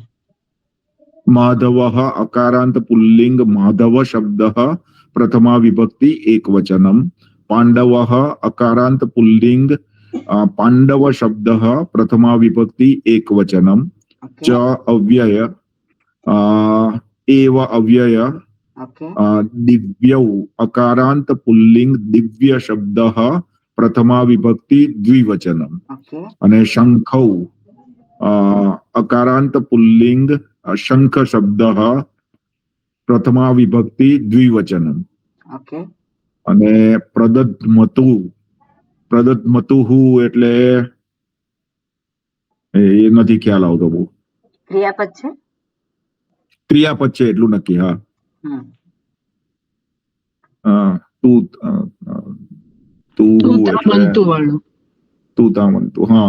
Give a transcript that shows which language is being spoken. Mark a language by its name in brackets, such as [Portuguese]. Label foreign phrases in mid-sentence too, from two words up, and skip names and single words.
[Sanskrit] माधवः अकारांत पुल्लिंग माधव शब्दः प्रथमा विभक्ति एकवचनम पांडवः अकारांत पुल्लिंग पांडव शब्दः प्रथमा विभक्ति एकवचनम च अव्यय एव अव्यय दिव्यौ अकारांत पुल्लिंग दिव्य शब्दः प्रथमा विभक्ति द्विवचनम અને શંખૌ अकारांत पुल्लिंग शंख शब्दः प्रथमा विभक्ति द्विवचनम અને પ્રદધ્મતુઃ [Gujarati] એટલે એ નથી ખ્યાલ આવતો બહુ ક્રિયાપદ છે ક્રિયાપદ છે એટલું નક્કી હા તું હા